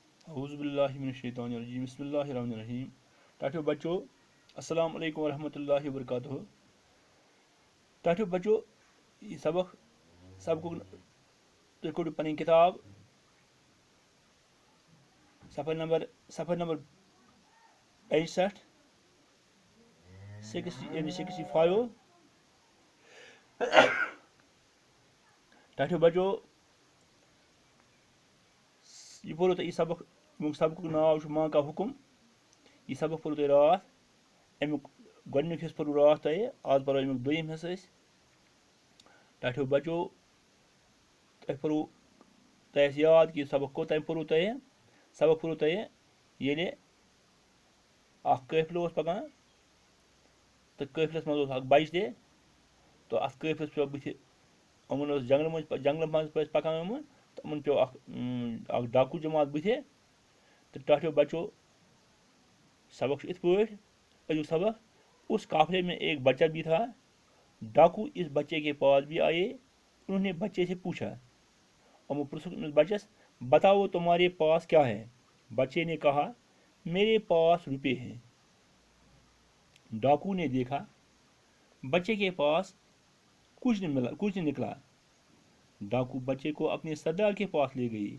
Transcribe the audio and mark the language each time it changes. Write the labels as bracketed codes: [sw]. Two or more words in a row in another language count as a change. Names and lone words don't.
[ar] اعوذ باللہ من الشیطان الرجیم بسم اللہ الرحمن الرحیم. [ks] ٹاٹھو بچو [ar] السلام علیکم ورحمۃ اللہ وبرکاتہ. [ks] ٹاٹھو بچو یہ سبق تُہۍ کٔڑِو پنٕنۍ کِتاب صفحہ نمبر 65 65. ٹاٹھو بچو یہ پوٚرُو تۄہہِ یہِ سبق اَمیُک سبقُک ناو چھُ ماں کا حُکُم. یہِ سبق پوٚرُو تۄہہِ راتھ. اَمیُک گۄڈنیُک حصہٕ پوٚرُو راتھ تۄہہِ. آز پَرو اَمیُک دوٚیِم حصہٕ أسۍ. ٹاٹھو بچو تۄہہِ آسہِ یاد کہِ یہِ سبق کوٚت پوٚرُو تۄہہِ. سبق پوٚرُو تۄہہِ ییٚلہِ اَکھ قٲفلہٕ اوس پَکان تہٕ قٲفلَس منٛز اوس اَکھ بَچہِ تہِ تہٕ اَتھ قٲفلَس پیوٚو بٕتھِ یِمَن اوس جنٛگلہٕ منٛز ٲسۍ پَکان یِمہٕ تہٕ یِمَن پیوٚو اَکھ ڈاکوٗ جماعت بٕتھِ. تہٕ ٹاٹھو بچو سبق چھُ یِتھ پٲٹھۍ. أزیُک سبق. [ur] اس قافلے میں ایک بچہ بھی تھا. ڈاکو اس بچے کے پاس بھی آئے. انہوں نے بچے سے پوچھا. [ks] یِمو پرٛژھُکھ أمِس بچس [ur] بتاؤ تمہارے پاس کیا ہے. بچے نے کہا میرے پاس روپے ہیں. ڈاکو نے دیکھا بچے کے پاس کچھ نہیں نکلا. ڈاکو بچے کو اپنے سردار کے پاس لے گئی.